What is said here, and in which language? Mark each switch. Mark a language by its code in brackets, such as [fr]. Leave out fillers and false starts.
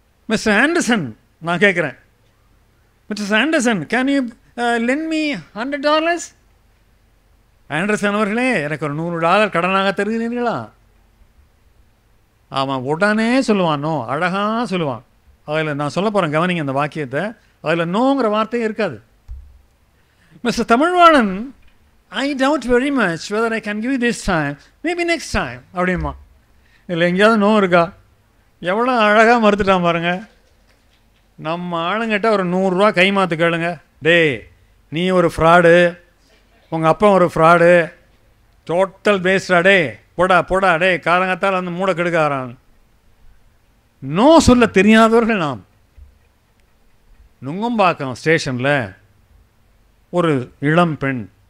[en] Mister Anderson, [ta] நான் கேட்குறேன், [en] Mister Anderson, can you lend me $100? [ta] Anderson அவர்களே, எனக்கு ஒரு $100 கடனாக தருகிறீர்களா? அவன் உடனே சொல்லுவான் நோ, அழகாக சொல்லுவான். அதில் நான் சொல்ல போகிறேன், கவனிங்க அந்த வாக்கியத்தை. அதில் நோங்கிற வார்த்தையே இருக்காது. [en] Mister Tamilvanan, I doubt very much whether I can give you this time, maybe next time [ta] அப்படிமா. இல்லை எங்கேயாவது நோ இருக்கா? எவ்வளோ அழகாக மறுத்துட்டான் பாருங்க. நம்ம ஆளுங்கிட்ட ஒரு $100 கைமாத்து கேளுங்க, டே நீ ஒரு ஃப்ராடு, உங்கள் அப்பா ஒரு ஃப்ராடு, [en] total பேஸ்டா, [ta] டே போடா டே காலங்கத்தால் அந்த மூட கெடுக்காரான். நோ சொல்ல தெரியாதவர்கள் நாம். நுங்கம்பாக்கம் ஸ்டேஷனில் ஒரு இளம் பெண்